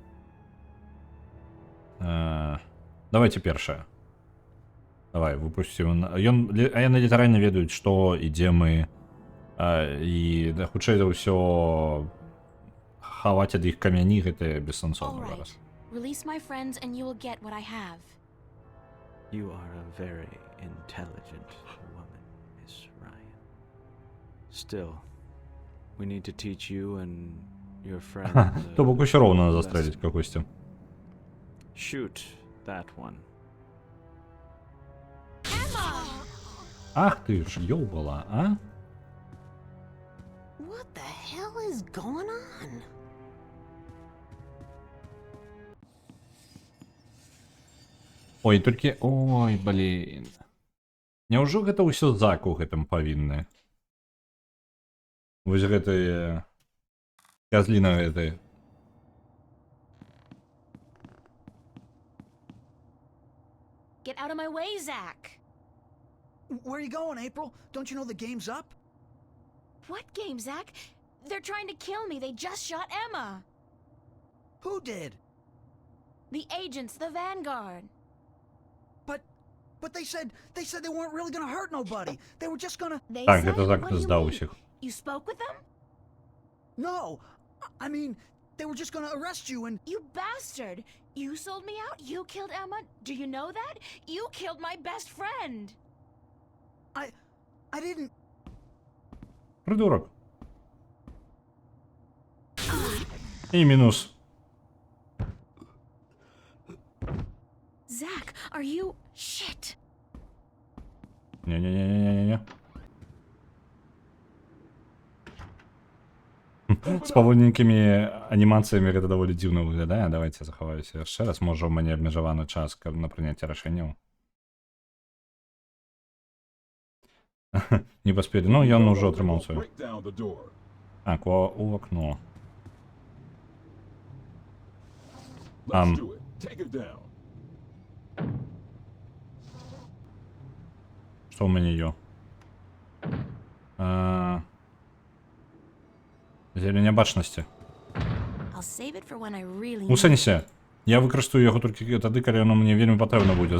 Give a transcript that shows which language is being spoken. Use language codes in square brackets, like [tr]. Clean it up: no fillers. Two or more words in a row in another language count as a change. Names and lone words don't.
[be] Давайте першае. Давай, выпусцім. Яны літаральна ведаюць, што і дзе мы. І хутчэй за ўсё хаваць ад іх камяні гэта бессэнсоўна [en] All right. [be] зараз. [en] Release my friends and you will get what I have. You are a very intelligent woman, Miss Ryan. Still, we need to teach you and your friends. [be] То бок усё роўна застрэліць кагосьці. [en] Shoot that one. [be] Ах ты ж, ёбала, а? [en] What the hell is going on? [be] Ой, толькі... Ой, блін. Няўжо гэта ўсё Зак у гэтым павінны? Вось гэтыя... Казліна гэтая. [en] Get out of my way, Zach. Where are you going, April? Don't you know the game's up? What game, Zach? They're trying to kill me. They just shot Emma. Who did? The agents, the Vanguard. But they said they weren't really gonna hurt nobody. They were just gonna. They [be] Так, [en] said, [be] гэта Зак [en] what do you [be] здаў [en] mean? [be] усіх. [en] You spoke with them? No, I mean they were just gonna arrest you and. You bastard! You sold me out? You killed Emma? Do you know that? You killed my best friend! I didn't. [be] Придурок. І мінус. [en] Zach, are you... Shit! [be] Не-не-не-не-не-не. З павольненькімі анімацыямі гэта даволі дзіўна выглядае. Давайте захаваюся яшчэ раз. Можа, у мяне абмежаваны час на прыняцце рашэнняў. Не паспелі. Ну, ён ужо атрымаў сваю. [en] Break down the door. [be] Так, у акно. [en] Let's do it. Take it down. [be] Што ў мяне ё? Зелень бачнасці. [en] I'll save it for when I really [be] У [en] need it. [be] сэнсе. Я выкарыстаю яго толькі тады, калі яно мне вельмі патрэбна будзе.